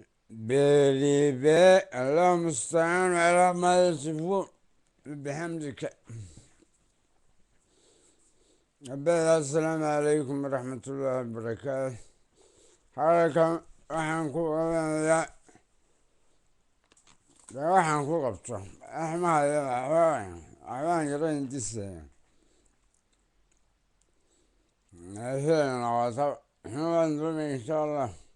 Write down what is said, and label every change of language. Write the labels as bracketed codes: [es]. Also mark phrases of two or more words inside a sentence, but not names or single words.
[ar] Beri be, الله المستعان على ما يصفون. Bihamdika. Abba, السلام عليكم ورحمة الله وبركاته. [so] Halkan waxaan ku qabanayaa, dee waxaan ku qabto. Wax ma hayo, waxba, waxbaan yara hindisaya. Meeshana waa ta-, waxna waan doonaya, [ar] إن شاء الله.